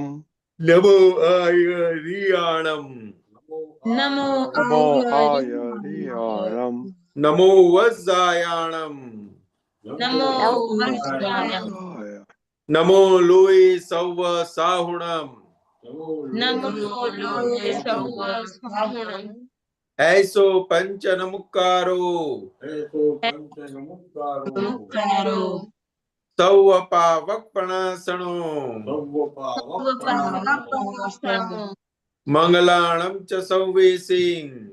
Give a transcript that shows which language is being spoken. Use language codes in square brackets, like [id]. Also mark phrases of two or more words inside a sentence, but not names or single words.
[pra] નમો આયરિયાણમ નમો આયરિયાણમ નમો વજ્જાયાણમ નમો લોય સૌવ સાહુણમ ऐसो पंचन मुक्कारो सौ पावकपणासणो मंगलाणं च सौवेसिं